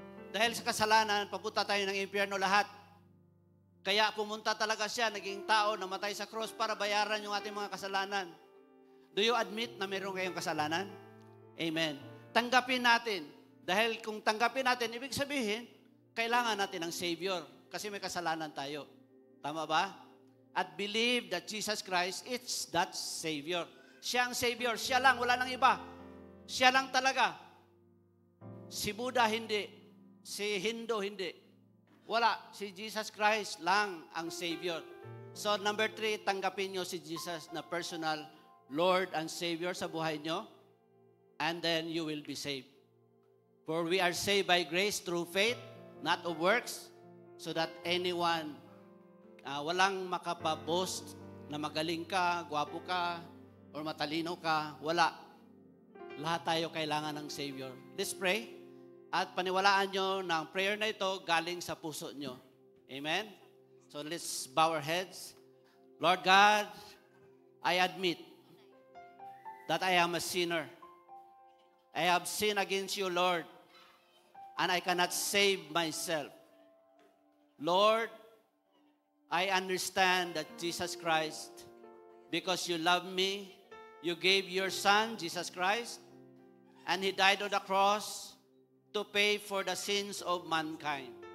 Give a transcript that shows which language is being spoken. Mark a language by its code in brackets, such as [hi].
[tl] Dahil sa kasalanan, papunta tayo ng impyerno lahat. Kaya pumunta talaga siya, naging tao, namatay sa cross para bayaran yung ating mga kasalanan. [en] Do you admit [tl] na meron kayong kasalanan? Amen. Tanggapin natin. Dahil kung tanggapin natin, ibig sabihin, kailangan natin ng Savior. Kasi may kasalanan tayo. Tama ba? [en] At believe that Jesus Christ is that Savior. [tl] Siya ang Savior. Siya lang, wala nang iba. Siya lang talaga. Si Buddha hindi. Si Hindu hindi. Wala. Si Jesus Christ lang ang Savior. So number 3, tanggapin nyo si Jesus na personal Lord and Savior sa buhay nyo. [en] And then you will be saved. For we are saved by grace through faith, not of works, so that anyone [tl] walang makapaboast na magaling ka, gwapo ka, or matalino ka. Wala. Lahat tayo kailangan ng Savior. [en] Let's pray. [tl] At paniwalaan nyo na ang prayer na ito galing sa puso nyo. [en] Amen? So let's bow our heads. Lord God, I admit that I am a sinner. I have sinned against you, Lord, and I cannot save myself. Lord, I understand that Jesus Christ, because you love me, you gave your Son, Jesus Christ, and He died on the cross to pay for the sins of mankind.